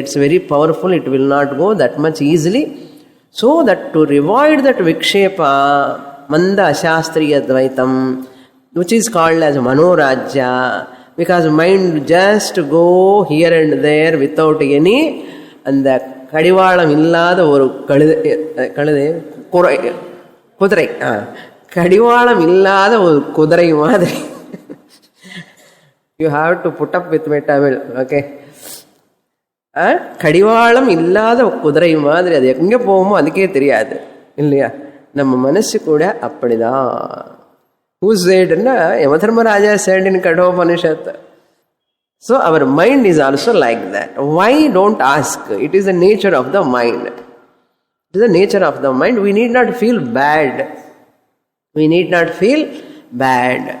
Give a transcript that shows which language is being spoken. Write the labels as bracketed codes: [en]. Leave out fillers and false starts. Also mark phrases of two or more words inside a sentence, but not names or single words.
[en] It's very powerful, it will not go that much easily. So that to avoid that Vikshepa, [sa] मन्द अशास्त्रीय द्वैतम्, [en] which is called as Manorajya, because mind just go here and there without any, and the [ta] கடிவாளம் இல்லாத ஒரு குதிரை. கடிவாளம் இல்லாத ஒரு குதிரை மாதிரி. [en] You have to put up with my Tamil, okay? [ta] கடிவாளம் இல்லாத குதிரை மாதிரி, அது எங்க போகுமோ அதுக்கே தெரியாது இல்லையா. நம்ம மனசு கூட அப்படிடா. [en] Who said? Yamadharmaraja said in Kathopanishad. So our mind is also like that. Why? Don't ask. It is the nature of the mind. It is the nature of the mind. We need not feel bad. We need not feel bad.